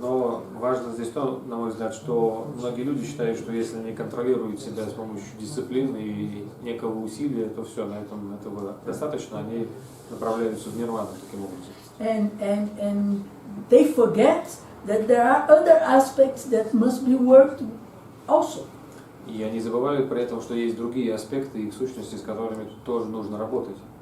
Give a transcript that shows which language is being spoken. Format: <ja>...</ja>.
<ru>Но важно здесь то, на мой взгляд, что многие люди считают, что если они контролируют себя с помощью дисциплины и некого усилия, то все, на этом этого достаточно, они направляются в нирвану таким образом.</ru> <en>And they forget that there are other aspects that must be worked also.</en> <ru>И они забывают при этом, что есть другие аспекты их сущности, с которыми тоже нужно работать.</ru>